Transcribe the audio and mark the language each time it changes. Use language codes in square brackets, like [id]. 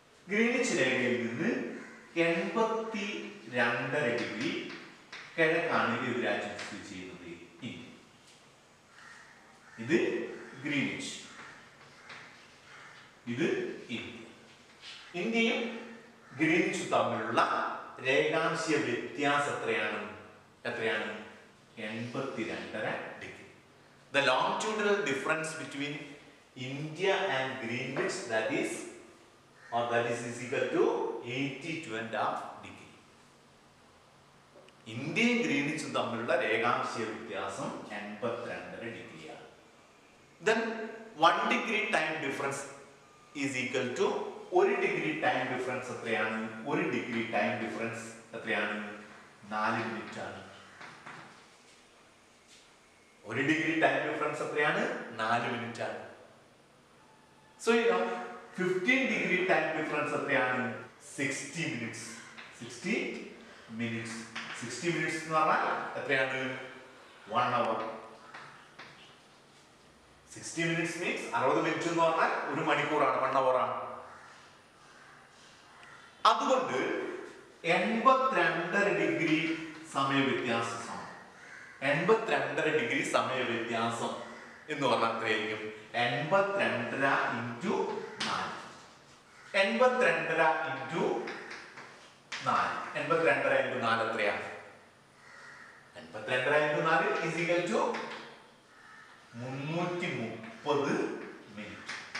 [ml] Greenwich രേഖയിൽ നിന്ന് 82.5 degree കിഴക്കാണ് ഇത് രാജ്യം സ്ഥിതി ചെയ്യുന്നത്, ഇന്ത്യ. ഇത് ഗ്രീനിച്ച്, ഇത് ഇന്ത്യ. ഇന്ത്യയും ഗ്രീനിച്ചും തമ്മിലുള്ള രേഖാംശ വ്യത്യാസം എത്രയാണ്? 82.5 degree. [en] The longitudinal difference between India and Greenwich that is equal to 82.5 degree. [ml] ഇന്ത്യയും ഗ്രീനിച്ചും തമ്മിലുള്ള രേഖാംശ വ്യത്യാസം 82 ഡിഗ്രിയാണ്. [en] Then 1 degree time difference is equal to 1 degree time difference [ml] എത്രയാണ്? [en] 1 degree time difference [ml] എത്രയാണ്? 4 മിനിറ്റ് ആണ്. [en] 1 degree time difference [ml] എത്രയാണ്? 4 മിനിറ്റ് ആണ്. [en] So 15 degree time difference [ml] എത്രയാണ്? [en] 60 minutes. 60 minutes. 60 minutes [ml] എന്ന് പറഞ്ഞാൽ എത്രയാണ്? [en] 1 hour. 60 minutes means [ml] 60 മിനിറ്റ് എന്ന് പറഞ്ഞാൽ 1 മണിക്കൂറാണ്, [en] 1 hour [ml] ആണ്. അതുകൊണ്ട് 82 ഡിഗ്രി സമയ വ്യത്യാസം, 82 ഡിഗ്രി സമയ വ്യത്യാസം എന്ന് പറഞ്ഞാൽ എത്രയായിരിക്കും? [en] 82 into 4. 82 into 4. 82 into 4 [ml] എത്രയാണ്? [en] 5. 82 is equal to 330 minute.